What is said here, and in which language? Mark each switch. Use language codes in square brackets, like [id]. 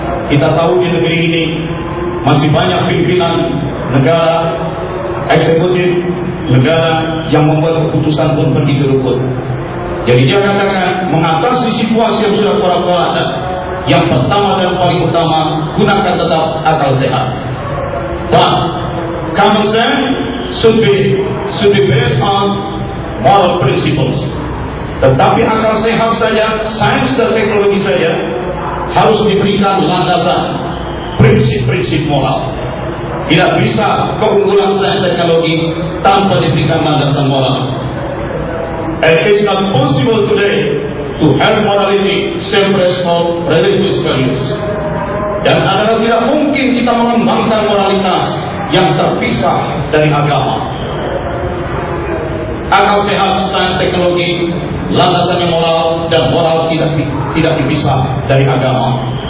[id] Kita tahu di negeri ini masih banyak pimpinan negara, eksekutif negara yang membuat keputusan pun pergi ke rumput. Jadi dia katakan mengatasi situasi yang sudah porak-poranda, yang pertama dan paling utama gunakan tetap akal sehat. [en] But common sense should be based on moral principles. [id] Tetapi akal sehat saja, sains dan teknologi saja harus diberikan landasan prinsip-prinsip moral. Tidak bisa keunggulan sains teknologi tanpa diberikan landasan moral. [en] It is not possible today to have morality separate from religious values. [id] Dan adalah tidak mungkin kita mengembangkan moralitas yang terpisah dari agama. Akal sehat, sains teknologi, landasannya moral, dan moral tidak dipisah dari agama.